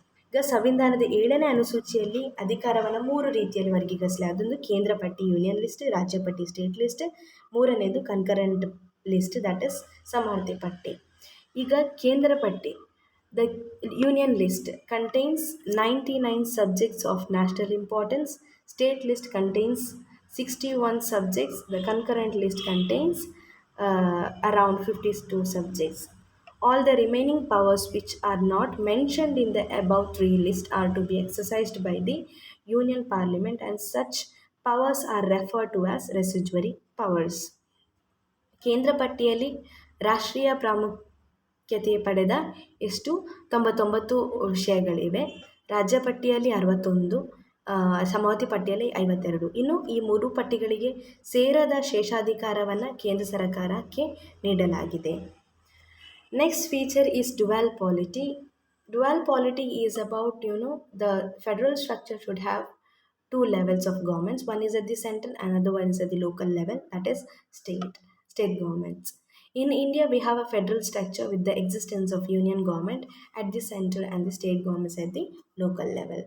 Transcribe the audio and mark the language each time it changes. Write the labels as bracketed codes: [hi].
[kn] ಈಗ ಸಂವಿಧಾನದ 7ನೇ ಅನುಸೂಚಿಯಲ್ಲಿ ಅಧಿಕಾರವನ್ನು 3 ರೀತಿಯಲ್ಲಿ ವರ್ಗೀಕರಿಸಲಾಗಿದೆ. ಅದೊಂದು ಕೇಂದ್ರ ಪಟ್ಟಿ ಯೂನಿಯನ್ ಲಿಸ್ಟ್, ರಾಜ್ಯ ಪಟ್ಟಿ ಸ್ಟೇಟ್ ಲಿಸ್ಟ್, ಮೂರನೇದು ಕನ್ಕರೆಂಟ್ ಲಿಸ್ಟ್, [en] that is [kn] ಸಮವರ್ತಿ ಪಟ್ಟಿ. ಈಗ ಕೇಂದ್ರ ಪಟ್ಟಿ, [en] The union list contains 99 subjects of national importance. State list contains 61 subjects. The concurrent list contains around 52 subjects. All the remaining powers which are not mentioned in the above three lists are to be exercised by the Union Parliament, and such powers are referred to as residuary powers. [kn] ಕೇಂದ್ರ ಪಟ್ಟಿಯಲ್ಲಿ ರಾಷ್ಟ್ರೀಯ ಪ್ರಾಮುಖ್ಯತೆ ಪಡೆದ 99 ವಿಷಯಗಳಿವೆ. ರಾಜ್ಯ ಪಟ್ಟಿಯಲ್ಲಿ 61, ಸಮವರ್ತಿ ಪಟ್ಟಿಯಲ್ಲಿ 52. ಇನ್ನು ಈ 3 ಪಟ್ಟಿಗಳಿಗೆ ಸೇರದ ಶೇಷಾಧಿಕಾರವನ್ನು ಕೇಂದ್ರ ಸರ್ಕಾರಕ್ಕೆ ನೀಡಲಾಗಿದೆ. [en] Next feature is dual polity. Dual polity is about, the federal structure should have 2 levels of governments. One is at the central, another one is at the local level, that is state governments. In India, we have a federal structure with the existence of union government at the central and the state governments at the local level.